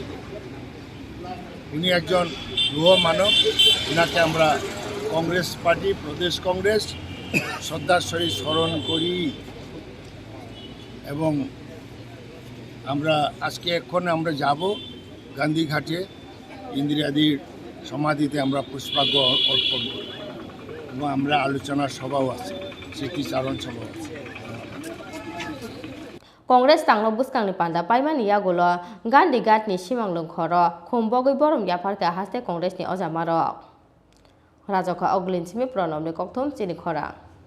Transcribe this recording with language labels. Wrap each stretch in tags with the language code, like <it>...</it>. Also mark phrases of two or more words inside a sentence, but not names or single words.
<bn>উনি একজন লৌহ মানব, ওনাকে আমরা কংগ্রেস পার্টি প্রদেশ কংগ্রেস শ্রদ্ধার সহিত স্মরণ করি এবং আমরা আজকে এখন আমরা যাব গান্ধী ঘাটে, ইন্দিরাজির সমাধিতে আমরা পুষ্পার্ঘ্য অর্পণ করব এবং আমরা আলোচনা সভাও আছে, স্মৃতিচারণ সভাও আছে।</bn> <trp>Congress tanglo buskang ni panda paimani yagulo Gandhi gat ni simang lungkhoro khumbogui borom yaparka Haste Congress ni ojamaro Yachakha oglin simi pronom ni kokthum Chini Khorang</trp>